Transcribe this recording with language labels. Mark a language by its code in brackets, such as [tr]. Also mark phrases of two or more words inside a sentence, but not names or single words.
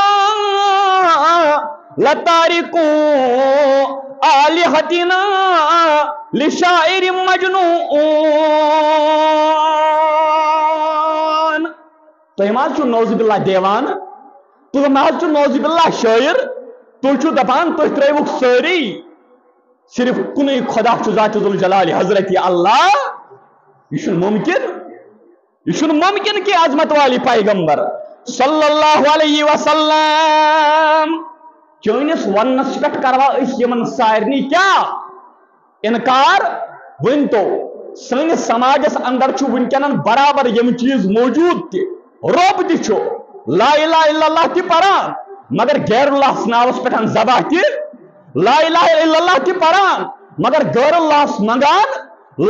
[ar] لتارکو آلہتنا لشاعر مجنون [ks] تُہۍ ما چھُو [ar] نوز باللہ [ks] دیوان تُہۍ ما چھُو [ar] نوز باللہ [ks] شاعر تُہۍ چھُو دپان تُہۍ ترٲیوُکھ سٲری صرف کُنُے خدا چھُ ذات ذوالجلال حضرت اللہ یہ چھُنہٕ ممکن کہ عظمت والی پیغمبر [ar] صلی اللہ علیہ وسلم [ks] چٲنِس وننس پٮ۪ٹھ کروا أسۍ یمن سارنٕے کیٛاہ انکار ؤنۍتو سٲنِس سماجس اندر چھُ وٕنکٮ۪نن برابر یم چیٖز موجوٗد تہِ رۄب تہِ چھُ [ar] لا الہ الا اللہ [ks] تہِ پران مگر غیر اللہ ناوس پٮ۪ٹھ ذبح تہِ [ar] لا الہ الا اللہ [ks] تہِ پران مگر غیر اللہ منگان لا